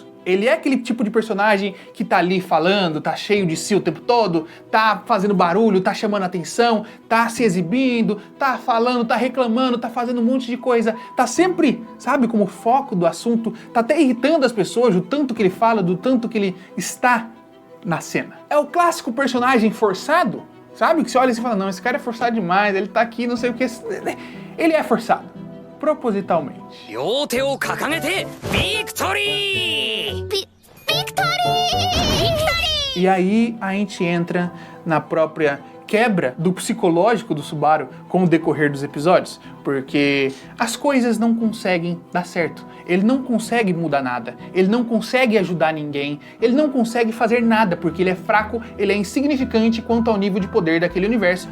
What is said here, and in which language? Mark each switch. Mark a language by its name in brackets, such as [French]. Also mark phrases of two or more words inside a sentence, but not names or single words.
[Portuguese] Ele é aquele tipo de personagem que tá ali falando, tá cheio de si o tempo todo, tá fazendo barulho, tá chamando atenção, tá se exibindo, tá falando, tá reclamando, tá fazendo um monte de coisa, tá sempre, sabe, como foco do assunto, tá até irritando as pessoas, do tanto que ele fala, do tanto que ele está na cena. É o clássico personagem forçado, sabe, que você olha e fala, não, esse cara é forçado demais, ele tá aqui, não sei o que, ele é forçado. Propositalmente. [Japanese] 両手を掲げてビクトリー。 [Portuguese] E aí a gente entra na própria quebra do psicológico do Subaru com o decorrer dos episódios, porque as coisas não conseguem dar certo. Ele não consegue mudar nada, ele não consegue ajudar ninguém, ele não consegue fazer nada, porque ele é fraco, ele é insignificante quanto ao nível de poder daquele universo.